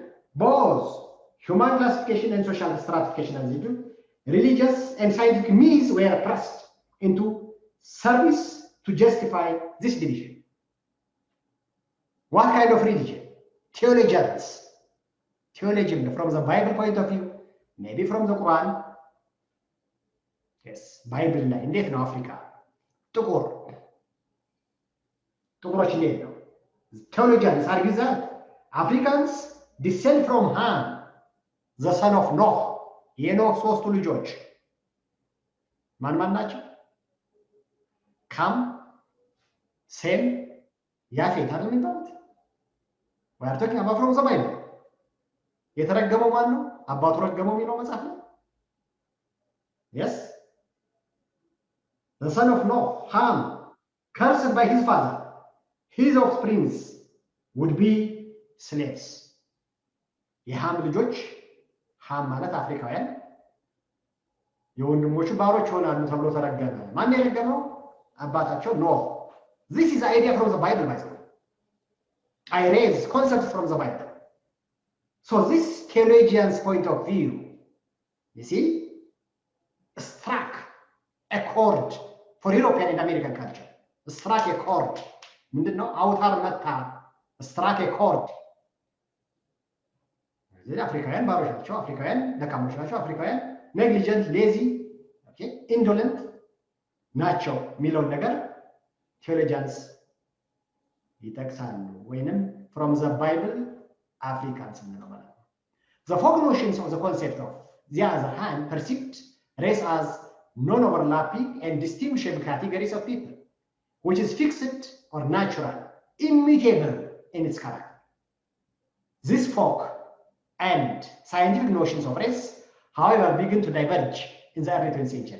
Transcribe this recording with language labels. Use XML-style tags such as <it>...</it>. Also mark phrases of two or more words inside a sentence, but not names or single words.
<en>Both human classification and social stratification as they do, religious and scientific means were pressed into service to justify this division. What kind of religion? Theologians. Theologian from the Bible point of view, maybe from the Quran.</en> <am>Yes, Bible ላይ እንዴት ነው አፍሪካ ጥቁሮች እንዴት ነው?</am> <en>Theologians argue that Africans descend from Ham, the son of Noah.</en> <am>የኖህ ሶስቱ ልጆች ማን ናቸው? ካም፣ ሴም፣ ያፌት አይደል የሚባሉት?</am> <en>We are talking about from the Bible.</en> <am>የተረገመው ማን ነው? አባቱ ረገመው የሚለው መጽሐፍ ነው። Yes.</am> <en>The son of Noah, Ham, cursed by his father, his offsprings would be slaves.</en> <am>የሃም ልጆች ሃም ማለት አፍሪካውያን የወንድሞቹ ባሮች ይሆናሉ ተብሎ ተረገመ። ማን የረገመው? አባታቸው ኖህ።</am> <en>This is the idea from the Bible, by the way. I raise concepts from the Bible. So this theologian's point of view, you see, struck a chord for European and American culture. Struck a chord.</en> <am>ምንድነው? አውታር መታ።</am> <en>struck a chord.</en> <am>አፍሪካውያን ባሮች ናቸው፣ አፍሪካውያን ደካሞች ናቸው፣ አፍሪካውያን</am> <en>negligent, lazy, okay, indolent</en> <am>ናቸው የሚለውን ነገር</am> <en>theologians</en> <am>ይጠቅሳሉ። ወይንም</am> <en>from the Bible Africans</en> <am>እንለው ማለት ነው።</am> <en>The folk notions of the concept of the other hand perceived race as non-overlapping and distinguishable categories of people, which is fixed or natural, immutable in its character. This folk and scientific notions of race, however, begin to diverge in the early 20th century.</en>